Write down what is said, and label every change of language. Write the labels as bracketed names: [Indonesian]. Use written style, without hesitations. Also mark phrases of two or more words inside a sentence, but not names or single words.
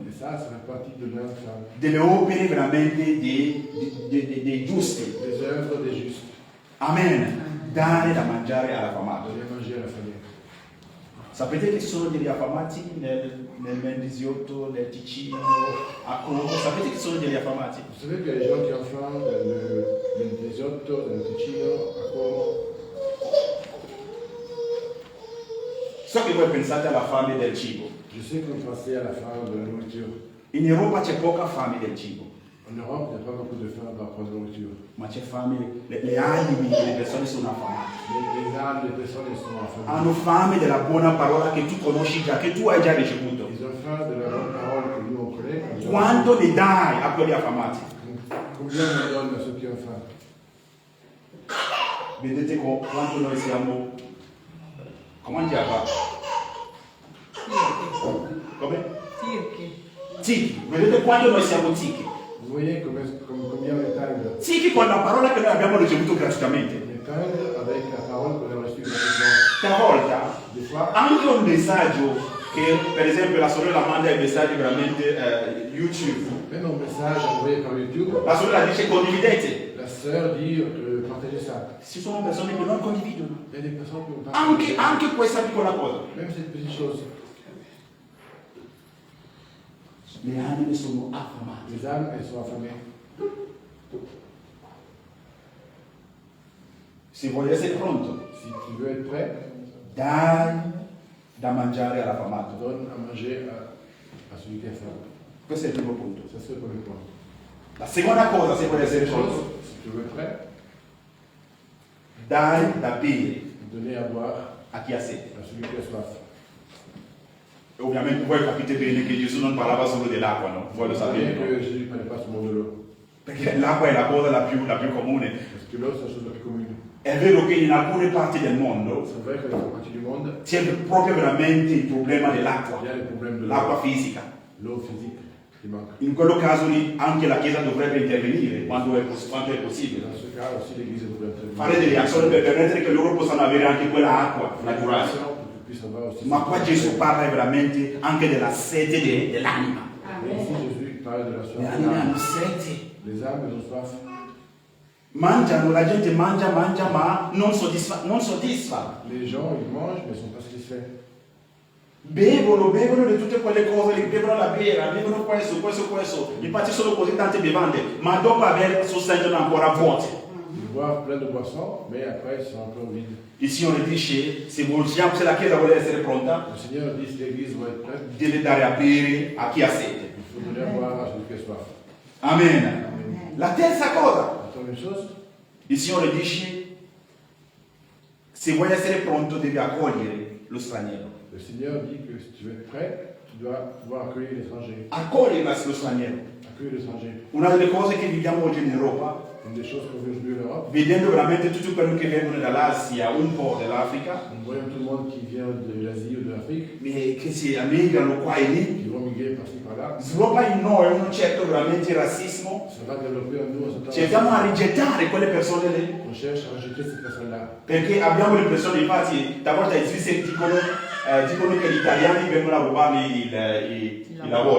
[French] Et ça fait partie de l'œuvre, [Italian] delle opere veramente dei giusti. [French] des œuvres des justes. Amen. [Italian] Dare da mangiare all'affamato. [French] Donner à manger à la famille. [Italian] Sapete che ci sono degli affamati nel Mendrisiotto, nel Ticino, a Como? Sapete che ci sono degli affamati? [French] Vous savez qu'il y a des gens qui ont faim dans le Mendrisiotto, dans le Ticino, à Como. [Italian] So che voi pensate alla fame del cibo, [French] Je sais que vous pensez à la faim de la nourriture. [Italian] In Europa c'è poca fame del cibo, [French] En Europe, il n'y a pas beaucoup de faim par rapport à la nourriture. [Italian] ma c'è fame, le anime delle persone sono affamate. [French] Les âmes des personnes, elles sont affamées. [Italian] Hanno fame della buona parola che tu conosci già, che tu hai già ricevuto. [French] Ils ont faim de la bonne parole que nous on connaît. [Italian] Quanto ne dai a quelli affamati? [French] Combien on donne à ceux qui ont faim? [Italian] Vedete quanto noi siamo, come andiamo? Come? Circhi. Zichi, vedete quanto noi siamo zichi? [French] Vous voyez combien on est tendre. [Italian] Zichi con la parola che noi abbiamo ricevuto gratuitamente. [French] On est tendre avec la parole qu'on a reçue gratuitement. [Italian] Talvolta [French] Des fois, [Italian] anche un messaggio che per esempio la sorella manda i messaggi veramente YouTube. [French] même un message envoyé par YouTube, [Italian] La sorella dice condividete. [French] la sœur dit partagez ça. [Italian] Ci sono persone che non condividono. [French] Il y a des personnes qui ont partagé. [Italian] Anche questa piccola cosa. [French] Même cette petite chose. [Italian] Le anime sono affamate. [French] Les âmes, elles sont affamées. [Italian] Se vuoi essere pronto, [French] Si tu veux être prêt, [Italian] dai da mangiare all'affamato. [French] donne à manger à celui qui a faim. [Italian] Questo è il primo punto. [French] Ça, c'est le premier point. [Italian] La seconda cosa, se vuoi essere [French] Deuxième chose, [Italian] pronto, [French] si tu veux être prêt, [Italian] dai da bere [French] donner à boire [Italian] a chi ha sete. [French] à celui qui a soif. [Italian] E ovviamente voi capite bene che Gesù non parlava solo dell'acqua, no? Voi lo [French] Vous savez [Italian] sapete, no? [French] que Jésus ne parlait pas seulement de l'eau. [Italian] Perché l'acqua è la cosa la più comune. [French] Parce que l'eau, c'est la chose la plus commune. [Italian] È vero che in alcune parti del mondo [French] C'est vrai que dans une partie du monde, [Italian] c'è proprio veramente il problema [French] il [Italian] dell'acqua, [French] y a le problème de [Italian] l'acqua [French] l'eau. [Italian] fisica. [French] L'eau physique qui manque. [Italian] In quello caso lì anche la Chiesa dovrebbe intervenire quanto è possibile. [French] Dans ce cas aussi, l'Église devrait [Italian] Fare delle azioni per permettere che loro possano avere anche quella acqua naturale. [French] pour qu'ils puissent avoir aussi. [Italian] Ma qua Gesù parla veramente anche della sete dell'anima. [French] Mais ici, Jésus parle de la soif. [Italian] Le [French] des [Italian] anime [French] âmes. [Italian] hanno sete. [French] Les âmes, elles ont soif. [Italian] Mangiano, la gente mangia, ma non soddisfa. [French] Les gens, ils mangent, mais ils ne sont pas satisfaits. [Italian] Bevono di tutte quelle cose, bevono la birra, bevono questo. Infatti sono così tante bevande, ma dopo aver si sentono ancora vuoti. [French] Ils boivent plein de boissons, mais après, ils sont encore vides. [Italian] Il Signore dice, se la Chiesa vuole essere pronta, [French] Le Seigneur dit si l'Église va être prête, [Italian] deve dare a bere a chi ha sete. [French] il faut donner à boire à celui qui a soif. [Italian] Amen. La terza cosa, [French] La troisième chose, [Italian] il Signore dice, se vuoi essere pronto devi accogliere lo straniero. [French] le Seigneur dit que si tu veux être prêt, tu dois pouvoir accueillir l'étranger. [Italian] Accogliere lo straniero. [French] Accueillir l'étranger. [Italian] Una delle cose che viviamo oggi in Europa, [French] Une des choses qu'on vit aujourd'hui en Europe, [Italian] vedendo veramente tutto quello che vengono dall'Asia, un po' dell'Africa, [French] nous voyons tout le monde qui vient de l'Asie ou de l'Afrique, [Italian] che si migrano qua e lì, [French] qui vont migrer par-ci par-là. [Italian] sviluppa in noi un certo veramente razzismo. [French] Ça va développer en nous un certain [Italian] Cerchiamo a [French] racisme. [Italian] rigettare quelle persone lì, [French] On cherche à rejeter ces personnes-là. [Italian] perché abbiamo l'impressione, infatti, talvolta i svizzeri dicono che gli italiani vengono a rubarli i lavori.